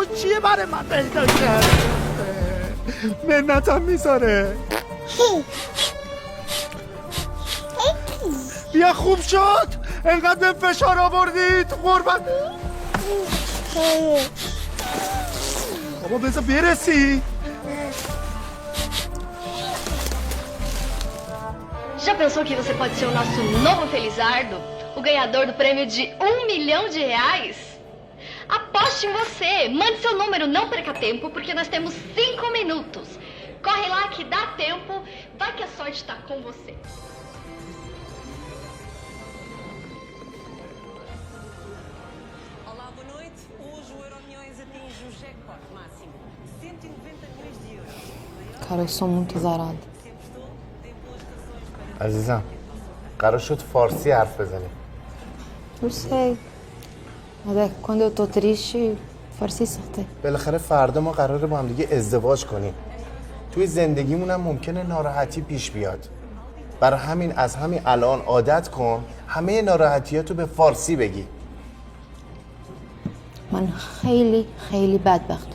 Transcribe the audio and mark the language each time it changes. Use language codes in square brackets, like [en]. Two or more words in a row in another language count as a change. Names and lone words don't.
[fa] چیه برای من پیدا کرد؟ منتم میذاره. بیا خوب شد. انقدر به فشار آوردی تو غربت. بابا بذار برسی. [pt] Já pensou que você pode ser o nosso novo Felizardo? O ganhador do prêmio de R$1 milhão? Aposte em você! Mande seu número, não perca tempo, porque nós temos 5 minutos. Corre lá que dá tempo, vai que a sorte está com você. Olá, boa noite. Hoje o Euromilhões atinge o jackpot máximo. 190 milhões de euros. Cara, eu sou muito azarada. [fa] عزیزم قرار شد فارسی حرف بزنیم. [pt] Eu sei. Mas é que quando eu tô triste, [fa] farsi سخته. بالاخره فردا ما قراره با هم دیگه ازدواج کنیم. توی زندگیمون هم ممکنه ناراحتی پیش بیاد. برای همین از همین الان عادت کن همه ناراحتیاتو به فارسی بگی. من خیلی بدبختم.